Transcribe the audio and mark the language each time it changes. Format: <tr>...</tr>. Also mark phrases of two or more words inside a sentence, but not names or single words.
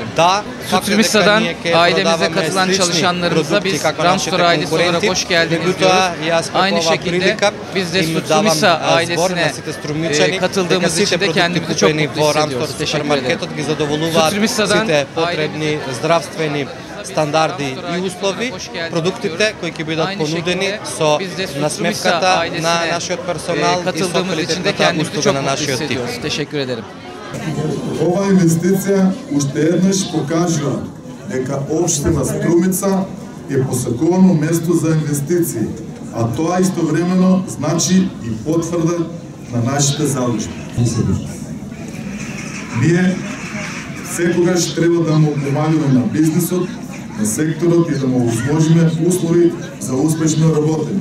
<tr>Sutrimisa'dan ailemize katılan çalışanlarımıza biz Ramstor ailesi olarak hoş geldiniz diyoruz. Aynı şekilde biz de Sutrimisa ailesine katıldığımız için de kendimizi çok mutlu hissediyoruz. Teşekkür ederim. Sutrimисa'dan</tr> <mk>здравствени стандарди и услови, продуктите кои ќе бидат понудени со насмевката на нашиот персонал и со квалитетната услуга на нашиот тип.</mk> <tr>Teşekkür ederim.</tr> <mk>Ова инвестиција уште еднаш покажува дека општина Струмица е посакувано место за инвестиции, а тоа истовремено значи и потврда на нашите залужби. Ние секогаш треба да му помагаме на бизнисот, на секторот и да му возможиме услови за успешно работење.</mk>